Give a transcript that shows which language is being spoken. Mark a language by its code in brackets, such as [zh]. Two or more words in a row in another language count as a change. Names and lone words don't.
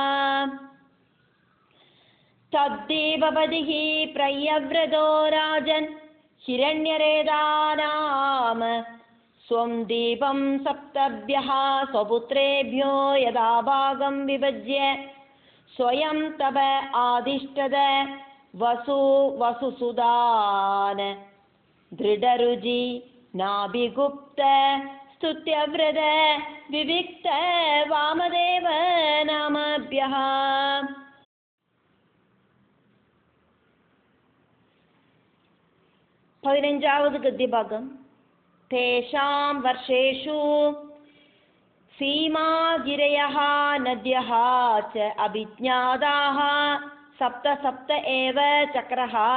[sa] तद्देवपतिः प्रयव्रतो राजन् हिरण्यरेतानाम स्वं दीपं सप्तभ्यः स्वपुत्रेभ्यो यदा भागं विभज्य स्वयं तप आदिष्टद वसुसुदान दृढरुचि नाभिगुप्त स्तुत्यव्रत विविक्त वामदेव नामभ्यः. [ml] പതിനഞ്ചാമത് ഗദ്യഭാഗം. [sa] തേഷാം വർഷേഷു സീമാഗിരയഃ നദ്യഃ ച അഭിജ്ഞാതാഃ സപ്ത സപ്ത ഏവ ചക്രഃ